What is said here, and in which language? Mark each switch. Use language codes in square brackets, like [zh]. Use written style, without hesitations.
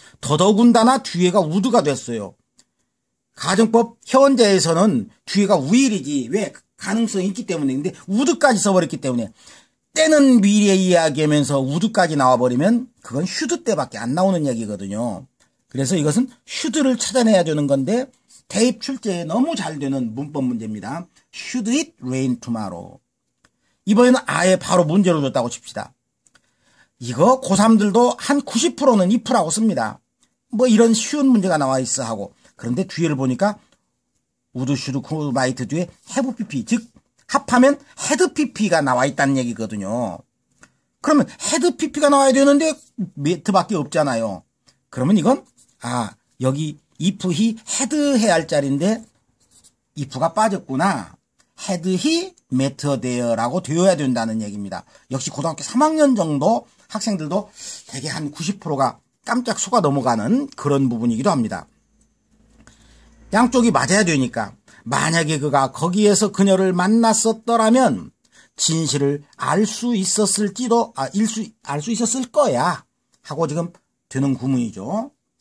[ko] 더더군다나 뒤에가 would가 됐어요. 가정법 현재에서는 뒤에가 will이지 왜 가능성이 있기 때문에 근데 would까지 써버렸기 때문에 때는 미래 이야기하면서 would까지 나와버리면 그건 should 때밖에 안 나오는 얘기거든요. 그래서 이것은 should를 찾아내야 되는 건데 대입 출제에 너무 잘 되는 문법 문제입니다. [en] Should it rain tomorrow? [ko] 이번에는 아예 바로 문제로 줬다고 칩시다. 이거 고3들도 한 90%는 if라고 씁니다. 뭐 이런 쉬운 문제가 나와 있어 하고. 그런데 뒤를 보니까 would, should, could, might 뒤에 have pp 즉 합하면 had pp가 나와 있다는 얘기거든요. 그러면 had pp가 나와야 되는데 met밖에 없잖아요. 그러면 이건 여기 [en] if he had [ko] 해야 할 자리인데 if가 빠졌구나. [en] had he met her there [ko] 라고 되어야 된다는 얘기입니다. 역시 고등학교 3학년 정도 학생들도 대개 한 90%가 깜짝 속아 넘어가는 그런 부분이기도 합니다. 양쪽이 맞아야 되니까 만약에 그가 거기에서 그녀를 만났었더라면 진실을 알 수 있었을지도 알 수 있었을 거야 하고 지금 되는 구문이죠.